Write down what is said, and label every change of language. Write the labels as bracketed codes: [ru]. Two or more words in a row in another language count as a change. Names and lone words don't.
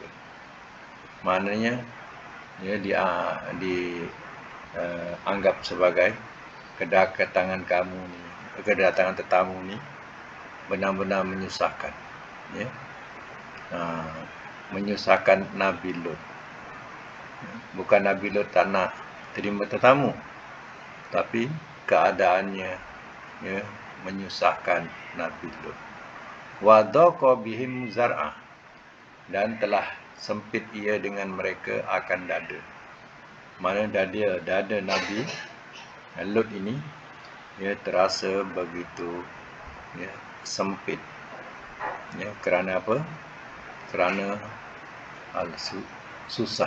[ms] Maknanya dianggap sebagai kedatangan tetamu ni benar-benar menyusahkan. Menyusahkan Nabi Lut. Bukan Nabi Lut tak nak terima tetamu, tapi keadaannya menyusahkan Nabi Lut. [ar] وضاق بهم ذرعا, [ms] dan telah sempit ia dengan mereka akan dada. Mana dada Nabi Lut ini terasa begitu sempit. Kerana apa? Kerana susah.